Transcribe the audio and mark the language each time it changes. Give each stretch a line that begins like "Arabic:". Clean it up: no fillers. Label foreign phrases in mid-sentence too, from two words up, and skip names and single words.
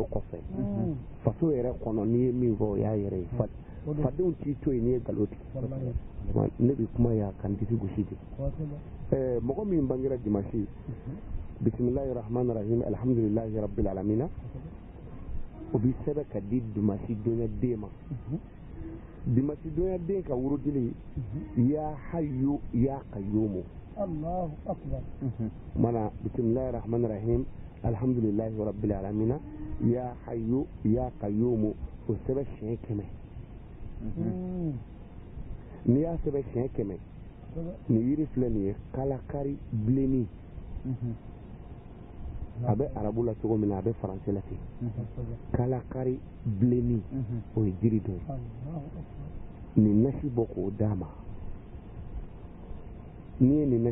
Bambara: kɔfɛ faso yɛrɛ kɔnɔ n'i ye min fɔ o y'a yɛrɛ ye fadenw t'i to yen n'i ye nkalon tigɛ ne bɛ kuma yan ka n disi gosi de mɔgɔ min bangera dimanche
Arabic: بسم الله الرحمن الرحيم الحمد لله رب العالمين
Bambara: o bɛ sɛbɛn ka di dimanche donya den ma dimanche donya den ka wurudili
Arabic: يا حي يا قيوم الله أكبر
Bambara: mana
Arabic: بسم الله الرحمن الرحيم الحمد لله رب العالمين يا حي يا قيوم
Bambara: o sɛbɛn siɲɛ 100 n'i y'a sɛbɛn siɲɛ 100 ni yiri filɛ nin ye kalakari bilenni a bɛ arabu la cogo min na a bɛ faransɛ la ten kalakari bilenni o ye jiri dɔ ye nin nasi bɔ k'o d'a ma n'i ye nin